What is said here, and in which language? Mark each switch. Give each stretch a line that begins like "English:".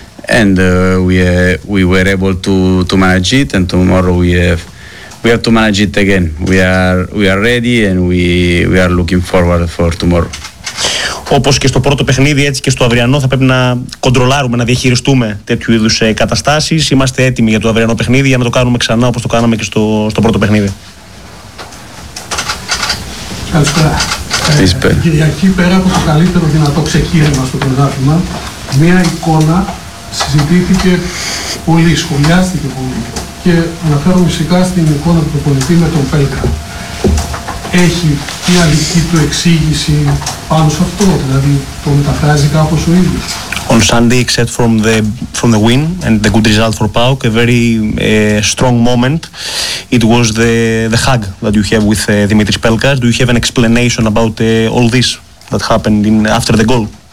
English: And we were able to manage it, and tomorrow we have to manage it again. We are ready and we are looking forward for tomorrow.
Greek: Όπως και στο πρώτο παιχνίδι, έτσι και στο αυριανό θα πρέπει να κοντρολάρουμε, να διαχειριστούμε τέτοιου είδους καταστάσεις. Είμαστε έτοιμοι για το αυριανό παιχνίδι, για να το κάνουμε ξανά όπως το κάναμε και στο πρώτο παιχνίδι. Καλησπέρα. Κυριακή, πέρα από το καλύτερο δυνατό ξεκίνημα στο πρωτάθλημα, μια εικόνα συζητήθηκε πολύ, σχολιάστηκε πολύ και αναφέρομαι φυσικά στην εικόνα του προπονητή με τον Πέλκα. Έχει μια δική του εξήγηση πάνω σε αυτό, δηλαδή το μεταφράζει κάπως ο ίδιος?
English: On Sunday, except from the win and the good result for PAOK, a very strong moment, it was the hug that you have with Dimitris Pelkas. Do you have an explanation about all this that happened after the goal?